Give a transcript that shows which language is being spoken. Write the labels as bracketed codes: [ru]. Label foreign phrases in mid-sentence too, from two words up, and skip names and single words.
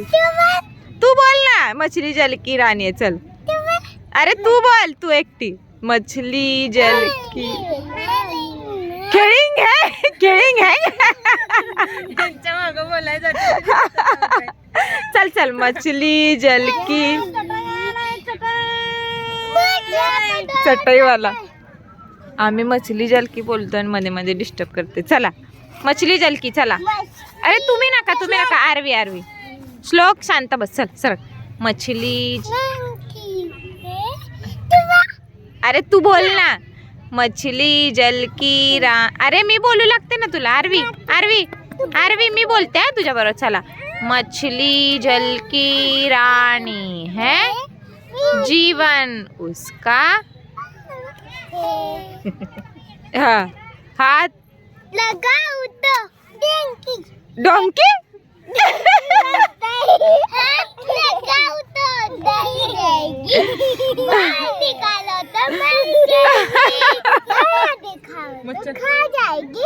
[hi] तू बोल ना. मछली जल की रानी है, चल. [mr] अरे तू बोल, तू एकटी. [hi] मछली जल की [mr] खेळिंग है त्यांच्या मागं बोलायचं. [hi] चल चल. मछली जल की चटईवाला. [mr] आम्ही [hi] मछली जल की [mr] बोलतो आणि मध्ये मध्ये डिस्टर्ब करते. चला [hi] मछली जल की, [mr] चला. अरे तुम्ही नका. आरवी श्लोक शांत बस. चल सर. मछली. अरे तू बोल ना. [hi] मछली जल की [mr] अरे मी बोलू लागते ना तुला. आरवी मी बोलते तुझ्या बरोबर. चला. [hi] मछली जल की रानी है, जीवन उसका. हाँ. हाथ लगाओ तो डोंकी. हाथ लगाओ तो दही रहेगी, बाहर निकालो तो मर जाएगी, खाना दिखाओ तो खा जाएगी.